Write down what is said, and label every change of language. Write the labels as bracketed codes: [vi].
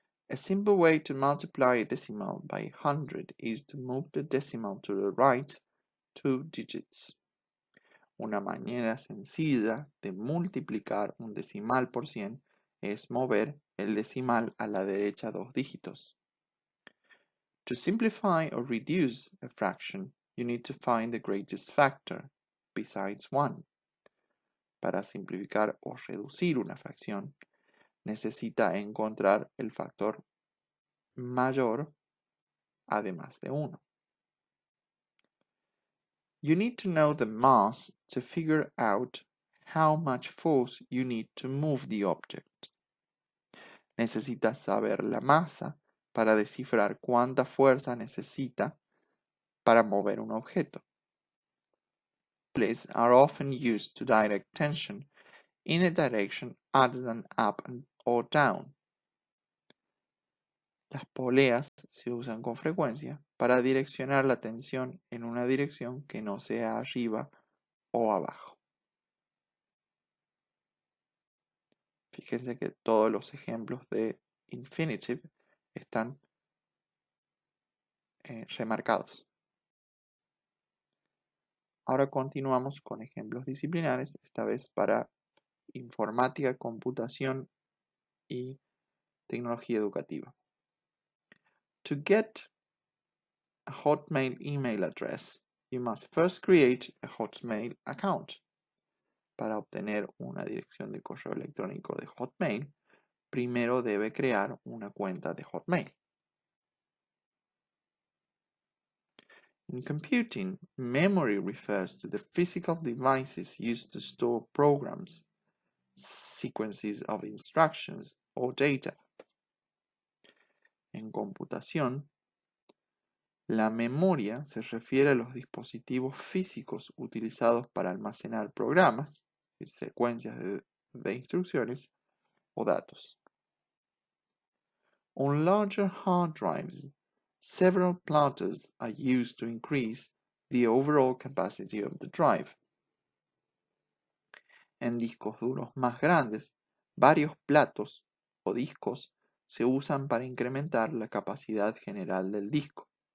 [en] A simple way to multiply a decimal by 100 is to move the decimal to the right 2 digits. [es] Una manera sencilla de multiplicar un decimal por 100 es mover el decimal a la derecha 2 dígitos. [en] To simplify or reduce a fraction, you need to find the greatest factor, besides 1. [es] Para simplificar o reducir una fracción, necesita encontrar el factor mayor además de 1. [en] You need to know the mass to figure out how much force you need to move the object. [es] Necesitas saber la masa para descifrar cuánta fuerza necesita para mover un objeto. [en] Pulleys are often used to direct tension in a direction other than up or down. [es] Las poleas se usan con frecuencia para direccionar la tensión en una dirección que no sea arriba o abajo. Fíjense que todos los ejemplos de infinitive están remarcados. Ahora continuamos con ejemplos disciplinares, esta vez para informática, computación y tecnología educativa. [en] To get a Hotmail email address, you must first create a Hotmail account. [es] Para obtener una dirección de correo electrónico de Hotmail, primero debe crear una cuenta de Hotmail. [en] In computing, memory refers to the physical devices used to store programs, sequences of instructions, or data. [es] En computación, la memoria se refiere a los dispositivos físicos utilizados para almacenar programas, secuencias de instrucciones o datos. [en] On larger hard drives, several platters are used to increase the overall capacity of the drive. [es] En discos duros más grandes, varios platos o discos se usan para incrementar la capacidad general del disco.